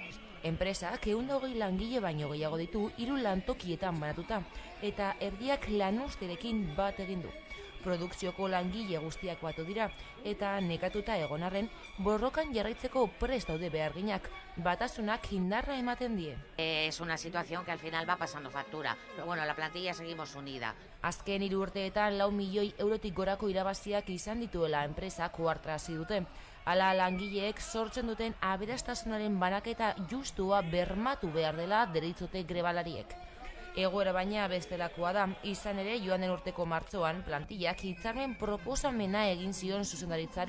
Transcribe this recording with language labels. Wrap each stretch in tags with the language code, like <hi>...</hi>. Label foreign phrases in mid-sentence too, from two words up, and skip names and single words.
<eu>Enpresak 120 langile baino gehiago ditu 3 lantokietan banatuta, eta erdiak lanuzterekin bat egin du. Produkzioko langile guztiak batu dira, eta nekatuta egon arren, borrokan jarraitzeko prest daude beharginak, batasunak indarra ematen die.</eu> <es>Es una situación que al final va pasando factura, pero bueno, la plantilla seguimos unida.</es> <eu>Azken 3 urteetan 4 milioi eurotik gorako irabaziak izan dituela enpresak ohartarazi dute. Hala langileek sortzen duten aberastasunaren banaketa justua bermatu behar dela deritzote grebalariek. Egoera baina bestelakoa da, izan ere joan den urteko martxoan plantillak hitzarmen proposamena egin zion zuzendaritzari.</eu>